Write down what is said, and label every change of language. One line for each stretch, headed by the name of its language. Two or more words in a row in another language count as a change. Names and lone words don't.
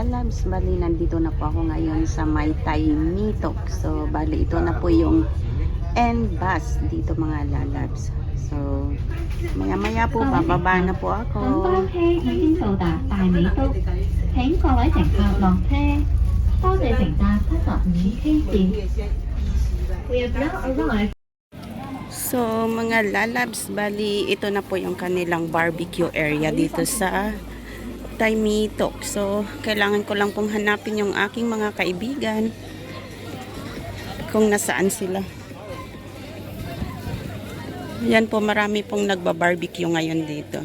Filipino: lalabs, bali nandito na po ako ngayon sa may Taimitok. So bali ito na po yung
English: end bus
Filipino: dito mga lalabs. So maya maya po bababa na po
Cantonese: 本
Filipino: ako.
Cantonese: 班車已經到達大美督，請各位乘客落車，多謝乘搭75K 線。
English: We have now arrived.
Filipino: So mga lalabs, bali ito na po yung kanilang
English: barbecue area
Filipino: dito sa Taimitok. So kailangan ko lang pong hanapin yung aking mga kaibigan kung nasaan sila. Yan po, marami pong nagba-barbecue ngayon dito.